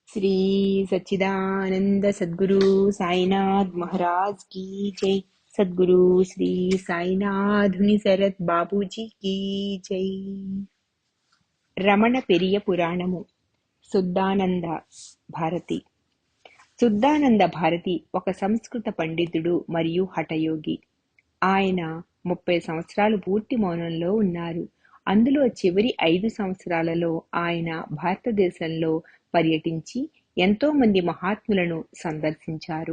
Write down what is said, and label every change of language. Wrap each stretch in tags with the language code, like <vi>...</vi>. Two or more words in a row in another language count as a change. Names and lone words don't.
<hi>श्री सच्चिदानंद सद्गुरु साईनाथ महाराज की जय। सद्गुरु श्री साईनाथ सरत बाबूजी की जय।</hi> <te>రమణ పెరియ పురాణము శుద్ధానంద భారతి. శుద్ధానంద భారతి ఒక సంస్కృత పండితుడు మరియు హఠయోగి. ఆయన 30 సంవత్సరాలు పూర్తి మౌనంలో ఉన్నారు. అందులో చివరి 5 సంవత్సరాలలో ఆయన భారతదేశంలో పర్యటించి ఎంతో మంది మహాత్ములను సందర్శించారు.</te>